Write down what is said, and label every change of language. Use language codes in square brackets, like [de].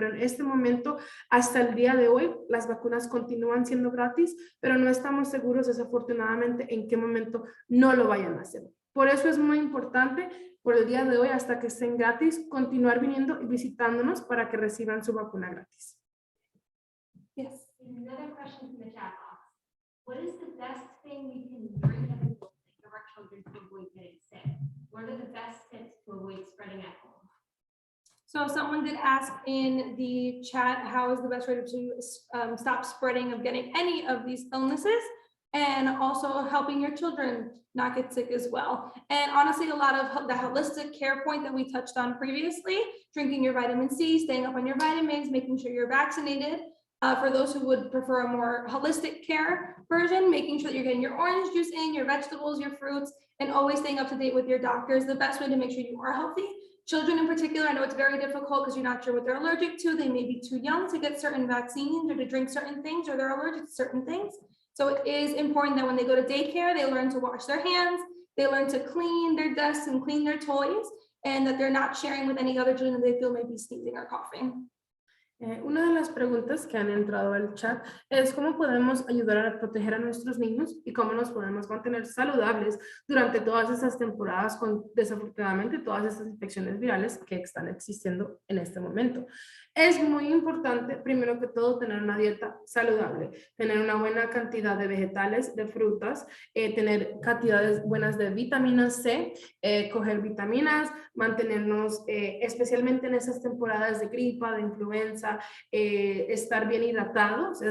[es] Pero en este momento, hasta el día de hoy, las vacunas continúan siendo gratis, pero no estamos seguros, desafortunadamente, en qué momento no lo vayan a hacer. Por eso es muy importante, por el día de hoy, hasta que estén gratis, continuar viniendo y visitándonos para que reciban su vacuna gratis. [en] Yes. Another question from the chat box. What is the best thing we can drink as adults to give our children to avoid getting sick? What are the best tips to avoid spreading at home? So someone did ask in the chat, how is the best way to stop spreading of getting any of these illnesses? And also helping your children not get sick as well. And honestly, a lot of the holistic care point that we touched on previously, drinking your vitamin C, staying up on your vitamins, making sure you're vaccinated. For those who would prefer a more holistic care version, making sure that you're getting your orange juice in, your vegetables, your fruits, and always staying up to date with your doctor is the best way to make sure you are healthy. Children in particular, I know it's very difficult because you're not sure what they're allergic to. They may be too young to get certain vaccines or to drink certain things, or they're allergic to certain things. So it is important that when they go to daycare, they learn to wash their hands, they learn to clean their desks and clean their toys, and that they're not sharing with any other children that they feel may be sneezing or coughing. [es] Una de las preguntas que han entrado al chat es cómo podemos ayudar a proteger a nuestros niños y cómo nos podemos mantener saludables durante todas estas temporadas con desafortunadamente todas estas infecciones virales que están existiendo en este momento. Es muy importante, primero que todo, tener una dieta saludable, tener una buena cantidad de vegetales, de frutas, tener cantidades buenas de vitamina C, coger vitaminas, mantenernos especialmente en esas temporadas de gripa, de influenza, estar bien hidratados.